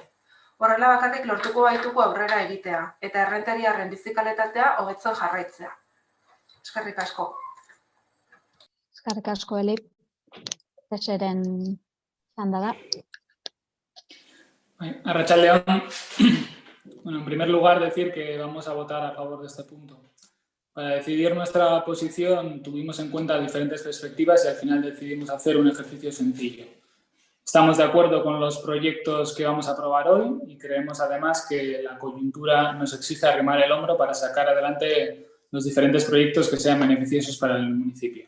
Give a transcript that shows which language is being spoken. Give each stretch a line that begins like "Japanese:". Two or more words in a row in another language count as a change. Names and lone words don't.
Basque: Horrela bakarrik lortuko baituko aurrera egitea, eta errenteriarren bizikalitatea hobetzen jarraitzea. Eskerrik asko. Eskerrik asko, Eli. Teseren txanda da. Arratsaldeon.
Spanish: Bueno, en primer lugar decir que vamos a votar a favor de este punto. Para decidir nuestra posición tuvimos en cuenta diferentes perspectivas y al final decidimos hacer un ejercicio sencillo. Estamos de acuerdo con los proyectos que vamos a aprobar hoy y creemos además que la coyuntura nos exige arrimar el hombro para sacar adelante los diferentes proyectos que sean beneficiosos para el municipio.